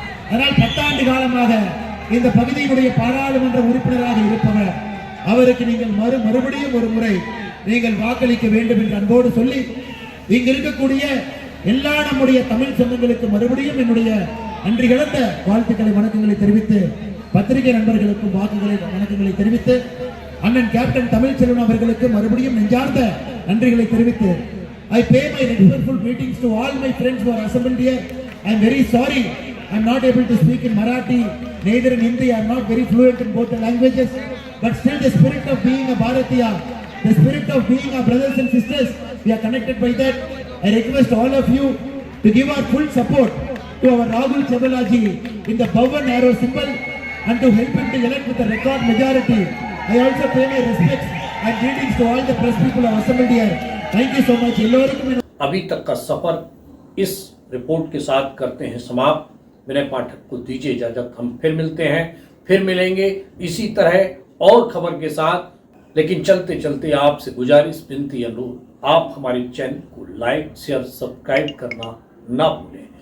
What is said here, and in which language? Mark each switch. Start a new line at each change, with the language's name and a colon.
Tamil: அதனால் 10 ஆண்டு காலமாக இந்த பகுதியினுடைய பாராளுமன்ற உறுப்பினராக இருப்பவர், அவருக்கு நீங்கள் மறுபடியும் ஒரு முறை நீங்கள் வாக்களிக்க வேண்டும் என்று அன்போடு சொல்லி, இங்க இருக்கக்கூடிய எல்லா நம்முடைய தமிழ் சொந்தங்களுக்கு மறுபடியும் என்னுடைய நன்றி கலந்த வாழ்த்துக்களை வணக்கங்களை தெரிவித்து, பத்திரிகை நண்பர்களுக்கும் வணக்கங்களை தெரிவித்து, அண்ணன் கேப்டன் தமிழ்ச்செல்வன் அவர்களுக்கு மறுபடியும் நெஞ்சார்ந்த நன்றிகளை தெரிவித்து,
English: I pay my respectful greetings to all my friends who are assembled here. I am very sorry I am not able to speak in Marathi, neither in Hindi. I am not very fluent in both the languages, but still the spirit of being a Bharatiya, the spirit of being our brothers and sisters, we are connected by that. I request all of you to give our full support to our Rahul Chevalaji in the bow and arrow symbol and to help him to elect with a record majority. I also pay my respects and greetings to all the press people who are assembled here. Thank you so much.
Hindi: अभी तक का सफर इस report के साथ करते हैं समाप्त। विनय पाठक को दीजिए इजाजत। हम फिर मिलते हैं, फिर मिलेंगे इसी तरह और खबर के साथ। लेकिन चलते चलते आपसे गुजारिश, विनती, अनुरोध, आप हमारे चैनल को लाइक, शेयर, सब्सक्राइब करना ना भूलें।